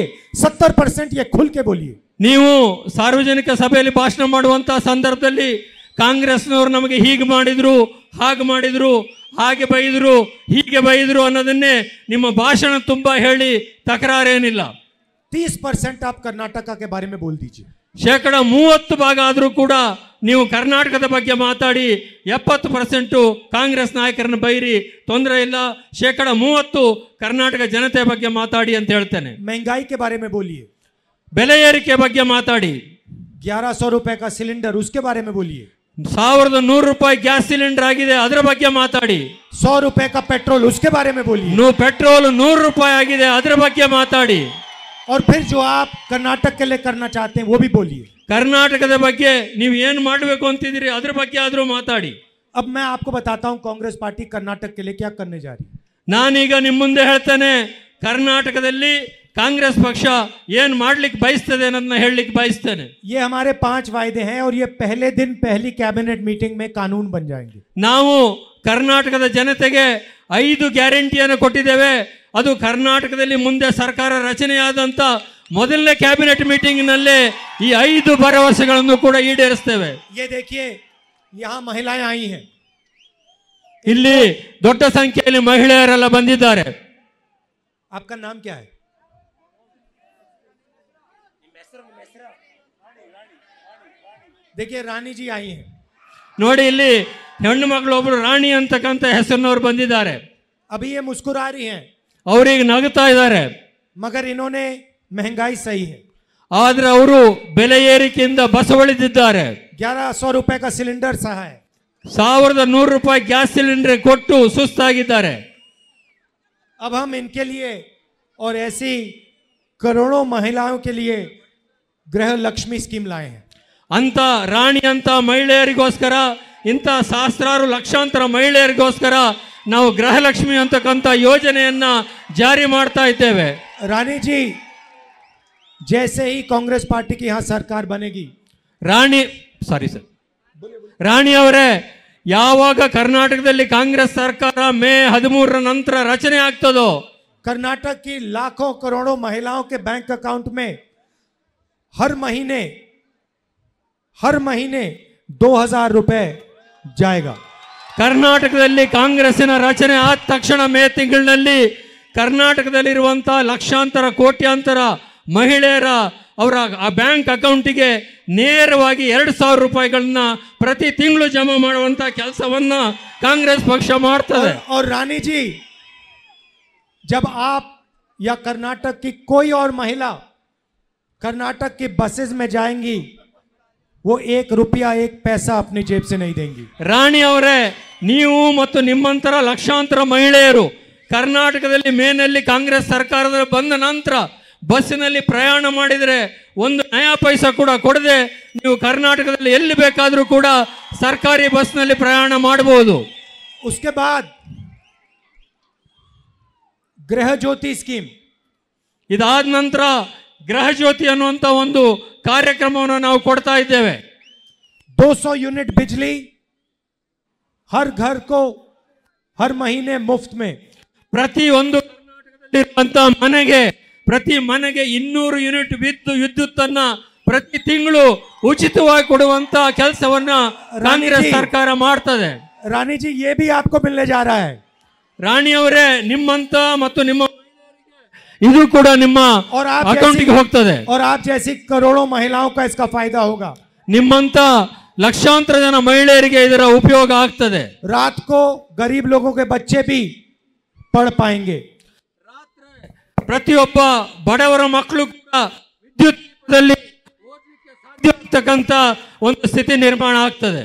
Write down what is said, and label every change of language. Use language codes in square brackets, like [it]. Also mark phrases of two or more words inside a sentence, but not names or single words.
[hi] 70% ये खुल के बोलिए. [kn] ನೀವು ಸಾರ್ವಜನಿಕ ಸಭೆಯಲ್ಲಿ ಭಾಷಣ ಮಾಡುವಂತ ಸಂದರ್ಭದಲ್ಲಿ ಕಾಂಗ್ರೆಸ್ನವರು ನಮಗೆ ಹೀಗೆ ಮಾಡಿದ್ರು, ಹಾಗೆ ಮಾಡಿದ್ರು, ಹಾಗೆ ಬೈದ್ರು, ಹೀಗೆ ಬೈದ್ರು ಅನ್ನೋದನ್ನೇ ನಿಮ್ಮ ಭಾಷಣ ತುಂಬಾ ಹೇಳಿ ತಕರಾರೇನಿಲ್ಲ. [hi] 30% आप कर्नाटका के बारे में बोल दीजिए. [kn] 30% ಆದರೂ ಕೂಡ ನೀವು ಕರ್ನಾಟಕದ ಬಗ್ಗೆ ಮಾತಾಡಿ, 70% ಕಾಂಗ್ರೆಸ್ ನಾಯಕರನ್ನು ಬೈರಿ, ತೊಂದರೆ ಇಲ್ಲ. 30% ಕರ್ನಾಟಕ ಜನತೆ ಬಗ್ಗೆ ಮಾತಾಡಿ ಅಂತ ಹೇಳ್ತೇನೆ. [hi] महंगाई के बारे में बोलिए, [kn] ಬೆಲೆ ಏರಿಕೆ ಬಗ್ಗೆ ಮಾತಾಡಿ. [hi] 1100 रुपए का सिलेंडर, उसके बारे में बोलिए. [kn] 1100 ರೂಪಾಯಿ [en] gas cylinder [kn] ಆಗಿದೆ, ಅದರ ಬಗ್ಗೆ ಮಾತಾಡಿ. [hi] 100 रुपए का पेट्रोल, उसके बारे में बोलिए. [kn] ಪೆಟ್ರೋಲ್ 100 ರೂಪಾಯಿ ಆಗಿದೆ, ಅದರ ಬಗ್ಗೆ ಮಾತಾಡಿ. [hi] और फिर जो आप कर्नाटक के लिए करना चाहते हैं वो भी बोलिए. [kn] ಕರ್ನಾಟಕದ ಬಗ್ಗೆ ನೀವು ಏನು ಮಾಡಬೇಕು ಅಂತಿದ್ದೀರಿ ಅದರ ಬಗ್ಗೆ ಆದರೂ ಮಾತಾಡಿ. [hi] अब मैं आपको बताता हूं कांग्रेस पार्टी कर्नाटक के लिए क्या करने जा रही है. [kn] ನಾನೀಗ ನಿಮ್ಮ ಮುಂದೆ ಹೇಳ್ತೇನೆ, ಕರ್ನಾಟಕದಲ್ಲಿ ಕಾಂಗ್ರೆಸ್ ಪಕ್ಷ ಏನು ಮಾಡ್ಲಿಕ್ಕೆ ಬಯಸ್ತದೆ ಅನ್ನೋದನ್ನ ಹೇಳಲಿಕ್ಕೆ ಬಯಸ್ತೇನೆ. [hi] ये हमारे 5 वायदे हैं और ये पहले दिन पहली [en] cabinet meeting [hi] में कानून बन जाएंगे. [kn] ನಾವು ಕರ್ನಾಟಕದ ಜನತೆಗೆ 5 ಗ್ಯಾರಂಟಿಯನ್ನು ಕೊಟ್ಟಿದ್ದೇವೆ. ಅದು ಕರ್ನಾಟಕದಲ್ಲಿ ಮುಂದೆ ಸರ್ಕಾರ ರಚನೆಯಾದಂತ ಮೊದಲನೇ [en] cabinet meeting [kn] ನಲ್ಲೇ ಈ 5 ಭರವಸೆಗಳನ್ನು ಕೂಡ ಈಡೇರಿಸ್ತೇವೆ. [hi] ये देखिए, यहाँ महिलाएं आई हैं. [kn] ಇಲ್ಲಿ ದೊಡ್ಡ ಸಂಖ್ಯೆಯಲ್ಲಿ ಮಹಿಳೆಯರೆಲ್ಲ ಬಂದಿದ್ದಾರೆ. [hi] आपका नाम क्या है? देखिए रानी जी आई हैं. [kn] ನೋಡಿ, ಇಲ್ಲಿ ಹೆಣ್ಣು ಮಗಳು ಒಬ್ರು ರಾಣಿ ಅಂತಕ್ಕಂಥ ಹೆಸರಿನವ್ರು ಬಂದಿದ್ದಾರೆ. [hi] अभी ये मुस्कुरा रही हैं, [kn] ಅವ್ರಿಗೆ ನಗುತ್ತಾ ಇದ್ದಾರೆ. [hi] मगर इन्होंने महंगाई सही है. [kn] ಆದ್ರೆ ಅವರು ಬೆಲೆ ಏರಿಕೆಯಿಂದ ಬಸವಳಿದಿದ್ದಾರೆ. [hi] 1100 रुपए का सिलेंडर सहा है. [kn] 1100 ರೂಪಾಯಿ [en] gas cylinder [kn] ಕೊಟ್ಟು ಸುಸ್ತಾಗಿದ್ದಾರೆ. [hi] अब हम इनके लिए और ऐसी करोड़ों महिलाओं के लिए गृह लक्ष्मी स्कीम लाए हैं. [kn] ಅಂತ ರಾಣಿ ಅಂತ ಮಹಿಳೆಯರಿಗೋಸ್ಕರ, ಇಂಥ ಸಹಸ್ರಾರು ಲಕ್ಷಾಂತರ ಮಹಿಳೆಯರಿಗೋಸ್ಕರ ನಾವು ಗೃಹಲಕ್ಷ್ಮಿ ಅಂತಕ್ಕಂಥ ಯೋಜನೆಯನ್ನ ಜಾರಿ ಮಾಡ್ತಾ ಇದ್ದೇವೆ. [hi] रानी जी, जैसे ही कांग्रेस पार्टी की यहाँ सरकार बनेगी, [kn] ರಾಣಿ ಅವರೇ, ಯಾವಾಗ ಕರ್ನಾಟಕದಲ್ಲಿ ಕಾಂಗ್ರೆಸ್ ಸರ್ಕಾರ ಮೇ 13 ನಂತರ ರಚನೆ ಆಗ್ತದೋ, [hi] कर्नाटक की लाखों करोड़ों महिलाओं के [en] bank account [hi] में हर महीने 2000 रुपए जाएगा. [kn] ಕರ್ನಾಟಕದಲ್ಲಿ ಕಾಂಗ್ರೆಸ್ಸಿನ ರಚನೆ ಆದ ತಕ್ಷಣ ಮೇ ತಿಂಗಳಿನಲ್ಲಿ ಕರ್ನಾಟಕದಲ್ಲಿರುವಂತಹ ಲಕ್ಷಾಂತರ ಕೋಟ್ಯಾಂತರ ಮಹಿಳೆಯರ ಅವರ ಆ [en] bank accountige [kn] ನೇರವಾಗಿ 2000 ರೂಪಾಯಿಗಳನ್ನ ಪ್ರತಿ ತಿಂಗಳು ಜಮಾ ಮಾಡುವಂತ ಕೆಲಸವನ್ನ ಕಾಂಗ್ರೆಸ್ ಪಕ್ಷ ಮಾಡ್ತದೆ. [hi] और रानी जी, जब आप या कर्नाटक की कोई और महिला कर्नाटक की बसेस में जाएंगी, वो 1 रुपया 1 पैसा अपनी जेब से नहीं देंगी. [kn] ರಾಣಿ ಅವರೇ, ನೀವು ಮತ್ತು ನಿಮ್ಮಂತರ ಲಕ್ಷಾಂತರ ಮಹಿಳೆಯರು ಕರ್ನಾಟಕದಲ್ಲಿ ಮೇನಲ್ಲಿ ಕಾಂಗ್ರೆಸ್ ಸರ್ಕಾರದ ಬಂದ ನಂತರ ಬಸ್ಸಿನಲ್ಲಿ ಪ್ರಯಾಣ ಮಾಡಿದರೆ 1 [hi] नया पैसा [kn] ಕೂಡ ಕೊಡದೆ ನೀವು ಕರ್ನಾಟಕದಲ್ಲಿ ಎಲ್ಲಿ ಬೇಕಾದರೂ ಕೂಡ ಸರ್ಕಾರಿ ಬಸ್ನಲ್ಲಿ ಪ್ರಯಾಣ ಮಾಡಬಹುದು. [hi] उसके बाद गृह ज्योति स्कीम, [kn] ಇದಾದ ನಂತರ ಗೃಹ ಜ್ಯೋತಿ ಅನ್ನುವಂಥ ಒಂದು ಕಾರ್ಯಕ್ರಮವನ್ನು ನಾವು ಕೊಡ್ತಾ ಇದ್ದೇವೆ. [hi] 200 यूनिट बिजली हर घर को हर महीने मुफ्त में. [kn] ಪ್ರತಿ ಒಂದು ಕರ್ನಾಟಕದಲ್ಲಿರುವಂತ ಪ್ರತಿ ಮನೆಗೆ 200 ಯೂನಿಟ್ ವಿದ್ಯುತ್ ಅನ್ನ ಪ್ರತಿ ತಿಂಗಳು ಉಚಿತವಾಗಿ ಕೊಡುವಂತ ಕೆಲಸವನ್ನ ಕಾಂಗ್ರೆಸ್ ಸರ್ಕಾರ ಮಾಡ್ತದೆ. [hi] रानी जी, ये भी आपको मिलने जा रहा है. [kn] ರಾಣಿ ಅವರೇ, ನಿಮ್ಮಂತ ಮತ್ತು ನಿಮ್ಮ ಇದು ಕೂಡ ನಿಮ್ಮ ಅಕೌಂಟಿಗೆ ಹೋಗ್ತದೆ. [hi] और आप जैसी करोड़ों महिलाओं का इसका फायदा होगा. [kn] ನಿಮ್ಮಂತ ಲಕ್ಷಾಂತರ ಜನ ಮಹಿಳೆಯರಿಗೆ ಇದರ ಉಪಯೋಗ ಆಗ್ತದೆ. [hi] रात को गरीब लोगों के बच्चे भी पढ़ पाएंगे. [kn] ಪ್ರತಿಯೊಬ್ಬ ಬಡವರ ಮಕ್ಕಳು ಕೂಡ ವಿದ್ಯುತ್ದಲ್ಲಿ ಓದಲಿಕ್ಕೆ ಸಾಧ್ಯವಾಗ್ತಕ್ಕಂಥ ಒಂದು ಸ್ಥಿತಿ ನಿರ್ಮಾಣ ಆಗ್ತದೆ.